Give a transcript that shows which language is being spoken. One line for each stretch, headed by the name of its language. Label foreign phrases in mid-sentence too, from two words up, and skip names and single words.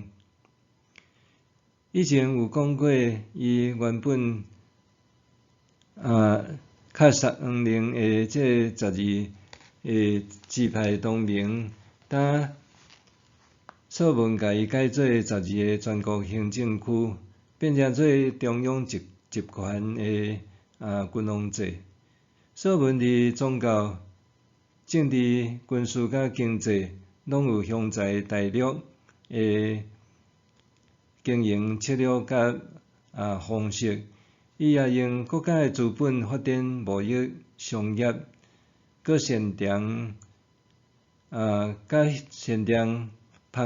Min Nan Chinese: 以前有讲过，伊原本较双零的这12个支派同盟，当所罗门甲伊改做12个全国行政区，变成做中央集权的君王制。所罗门伫宗教、政治、军事甲经济，拢有雄才大略的经营策略甲方式。伊也用国家的资本发展贸易、商业，搁擅长航